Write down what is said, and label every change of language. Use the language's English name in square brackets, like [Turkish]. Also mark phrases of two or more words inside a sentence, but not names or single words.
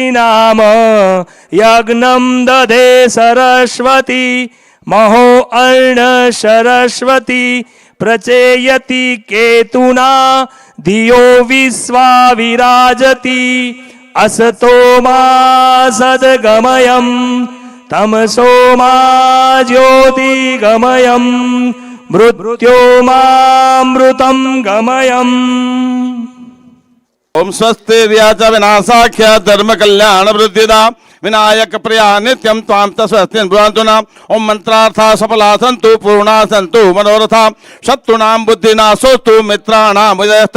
[Sanskrit] નામ યજ્ઞમ દધે સરસ્વતી, મહો અર્ણ સરસ્વતી, પ્રચેયતિ કેતુના, ધિયો વિશ્વા વિરાજતી, અસતો મા સદગમયમ, તમસો મા જ્યોતિગમયમ, મૃત્યો મામૃતમ ગમયમ. ओम स्वस्ति व्याच विनाशाख्य धर्म कल्याण वृद्धिदा विनायक प्रिया नित्यं त्वां तस्वस्ति भुवन्तुना. ओम मंत्रार्था सफला सन्तु पूर्णा सन्तु मनोरथा, शत्रुणां बुद्धिनाशोस्तु मित्राणां विजयस्तव.